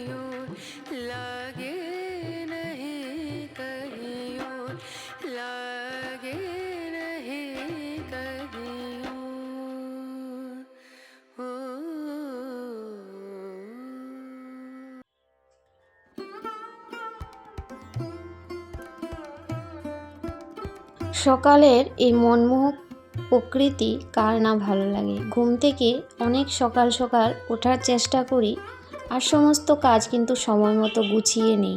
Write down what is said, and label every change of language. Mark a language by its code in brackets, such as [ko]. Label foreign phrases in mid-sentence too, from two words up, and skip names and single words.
[hi] और, लागे नहीं कहीं और, लागे नहीं कहीं और। [bn] সকালের এই মনমোহক প্রকৃতি কার না ভালো লাগে। ঘুম থেকে অনেক সকাল সকাল ওঠার চেষ্টা করি, আর সমস্ত কাজ কিন্তু সময় মতো গুছিয়ে নিই।